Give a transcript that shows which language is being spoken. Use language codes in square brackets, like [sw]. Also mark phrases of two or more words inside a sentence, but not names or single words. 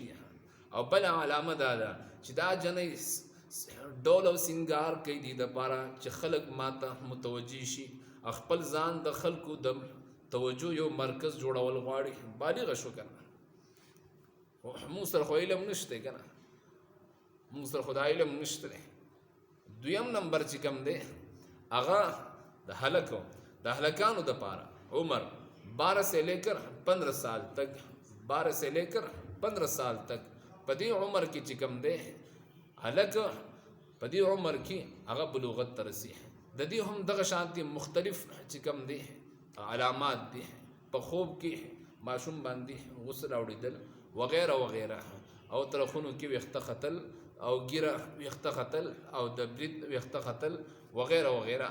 [ps] او بله علامه دا ده چې دا جنۍ ډول او سینګار کوي دې دپاره چې خلک ماته متوجه شي، خپل ځان د خلکو د توجه یو مرکز جوړول غواړي. بالغه شو که نه، موږ سره خو علم نشته که نه، موږ سره خو دا علم نشته دی. دویم نمبر چې کوم دی هغه د هلکانو دپاره عمر [ur] 12 سے لے کر 15 سال تک، 12 سے لے کر 15 سال تک [ps] په دې عمر کې چې کوم دی هلک په دې عمر کې هغه بلوغت ته رسي. د دې هم دغه شانتي مختلف چې کوم دی علامات دي. په خوب کې ماشوم باندې غسل اوړېدل وغیره وغیره، او طرفونو کې ویښته ختل او ګیره ویښته ختل او د برید ویښته ختل وغیره وغیره.